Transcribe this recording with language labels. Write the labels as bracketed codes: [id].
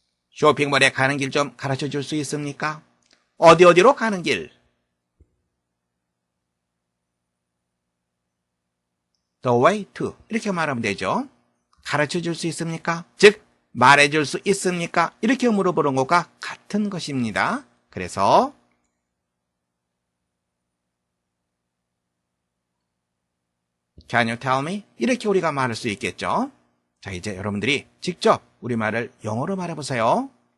[ko] 쇼핑몰에 가는 길 좀 가르쳐 줄 수 있습니까? 어디로 가는 길? [en] The way to [ko] 이렇게 말하면 되죠. 가르쳐 줄 수 있습니까? 즉 말해 줄 수 있습니까? 이렇게 물어보는 것과 같은 것입니다. 그래서 [en] Can you tell me? [ko] 이렇게 우리가 말할 수 있겠죠. 자, 이제 여러분들이 직접 우리말을 영어로 말해보세요.